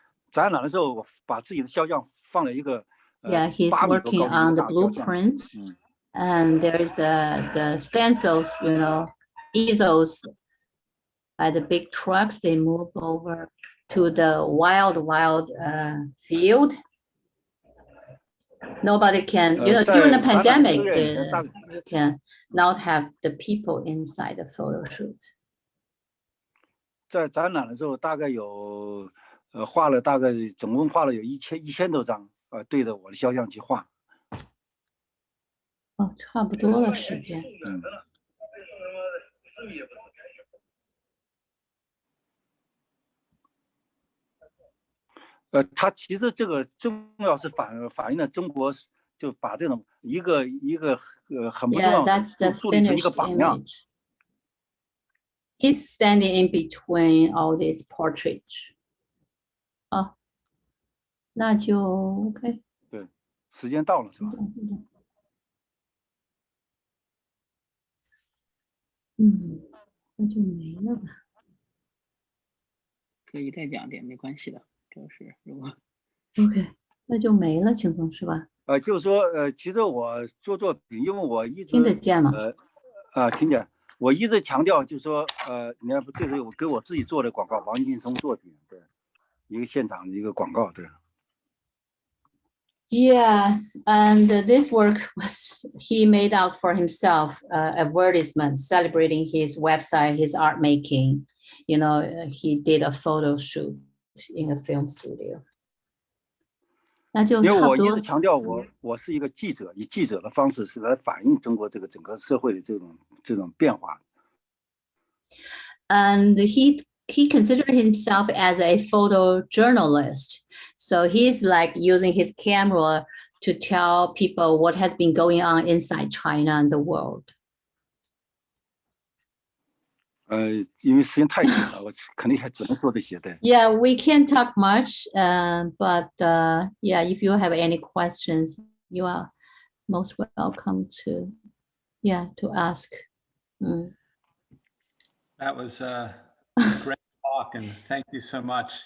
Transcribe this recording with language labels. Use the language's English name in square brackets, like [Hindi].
[Chinese] 展览的时候，我把自己的肖像放了一个。 [English] Yeah, he's working on the blueprints, and there's the stencils, you know, easels by the big trucks. They move over to the wild field. Nobody can, you know, during the pandemic, you can not have the people inside the photo shoot. [Chinese] 在展览的时候，大概有画了大概总共画了有1000多张。对着我的肖像去画。差不多了时间。它其实这个重要是反映了中国就把这种一个很不重要的 [English] that's the [Chinese] 树立成一个 [English] finished [Chinese] 榜样。 [English] image. He's standing in between all these portraits. [Chinese] 哦，那就 OK。对，时间到了是吧？那就没了吧。可以再讲点，没关系的，就是如果 OK， 那就没了，请松是吧？就是说其实我做作品，因为我一直听得见吗？听见。我一直强调就是说你看这是我给我自己做的广告，王劲松作品，对，一个现场的一个广告，对。 [English] Yeah, and this work was he made out for himself, advertisement celebrating his website, his art making. You know, he did a photo shoot in a film studio. [Chinese] 那就因为我差不多。一直强调我是一个记者，以记者的方式是来反映中国这个整个社会的这种变化。 [English] And he considered himself as a photojournalist. So he's like using his camera to tell people what has been going on inside China and the world. [Chinese] 因为时间太紧了，我肯定还只能说这些。对。 [English] Yeah, we can't talk much, but yeah, if you have any questions, you are most welcome to ask. That was a great talk, and thank you so much.